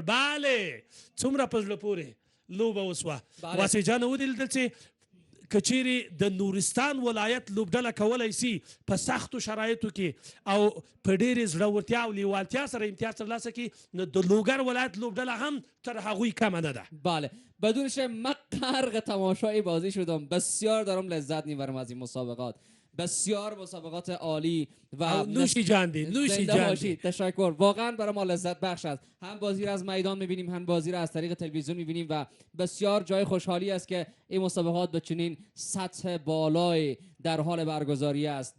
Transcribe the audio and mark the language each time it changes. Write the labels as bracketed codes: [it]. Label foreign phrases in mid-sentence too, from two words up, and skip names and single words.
[ps] بله څومره په زړه پورې لوبه وسوه. واسع جان ولیدل چې که چیرې د نورستان ولایت لوبډله کولی سي په سختو شرایطو کې او په ډېرې زړورتیا او لیوالتیا سره امتیاز ترلاسه کړي نو د لوګر ولایت لوبډله هم تر هغوی کمه نه ده. [fa] بله بدون شک من غرق تماشای بازی شدم. بسیار دارم لذت میبرم از این مسابقات. بسیار مسابقات عالی و نوشی جاندی نوشی جاندی. تشکر. واقعا برای ما لذت بخش است. هم بازی را از میدان میبینیم هم بازی را از طریق تلویزیون میبینیم و بسیار جای خوشحالی است که این مسابقات به چنین سطح بالای در حال برگزاری است.